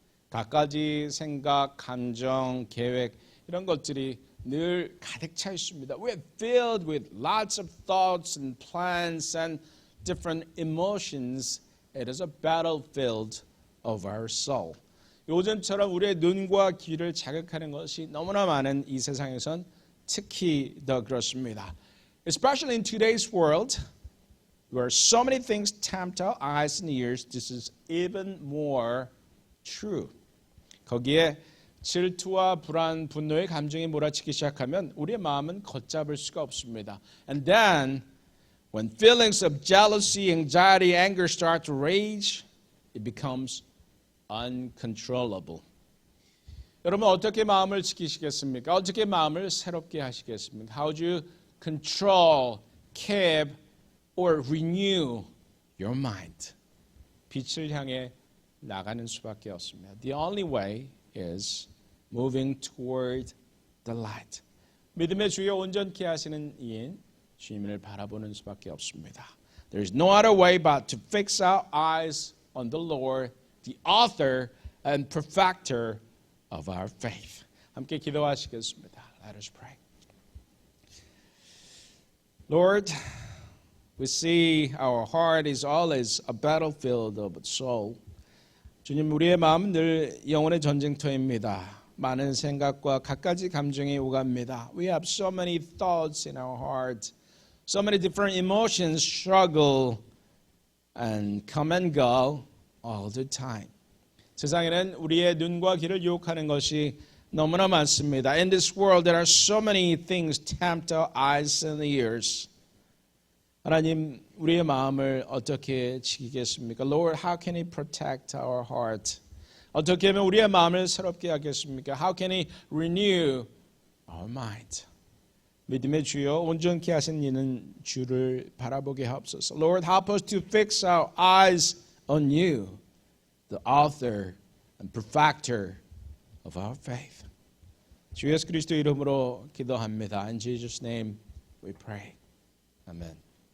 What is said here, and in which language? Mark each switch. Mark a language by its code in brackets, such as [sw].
[ko] 갖가지 생각, 감정, 계획 이런 것들이 늘 가득 차 있습니다. [en] We're filled with lots of thoughts and plans and different emotions. It is a battlefield of our soul. [ko] 요즘처럼 우리의 눈과 귀를 자극하는 것이 너무나 많은 이 세상에선 특히 더 그렇습니다. [en] Especially in today's world, where so many things tempt our eyes and ears, this is even more true. [ko] 거기에 질투와 불안, 분노의 감정이 몰아치기 시작하면 우리의 마음은 걷잡을 수가 없습니다. [en] And then, when feelings of jealousy, anxiety, anger start to rage, it becomes uncontrollable. [ko] 여러분 어떻게 마음을 지키시겠습니까? 어떻게 마음을 새롭게 하시겠습니까? [en] How do you control, keep, or renew your mind? [ko] 빛을 향해 나가는 수밖에 없습니다. [en] The only way is moving toward the light. [ko] 믿음의 주여 온전케 하시는 이인 주님을 바라보는 수밖에 없습니다. [en] There is no other way but to fix our eyes on the Lord, the author and perfecter of our faith. [ko] 함께 기도하시겠습니다. [en] Let us pray. Lord, we see our heart is always a battlefield of soul. [ko] 주님, 우리의 마음은 늘 영혼의 전쟁터입니다. 많은 생각과 갖가지 감정이 오갑니다. [en] We have so many thoughts in our heart, So many different emotions struggle and come and go all the time. [ko] 세상에는 우리의 눈과 귀를 유혹하는 것이 너무나 많습니다. [en] In this world there are so many things tempt our eyes and ears. [ko] 하나님, 우리의 마음을 어떻게 지키겠습니까? [en] Lord, how can He protect our heart? [ko] 어떻게 하면 우리의 마음을 새롭게 하겠습니까? [en] How can He renew our mind? [ko] 믿음의 주여, 온전케 하신 이는 주를 바라보게 하옵소서. [en] Lord, help us to fix our eyes on you, the author and perfecter of our faith. [ko] 주 예수 그리스도 이름으로 기도합니다. [en] In Jesus' name we pray. Amen.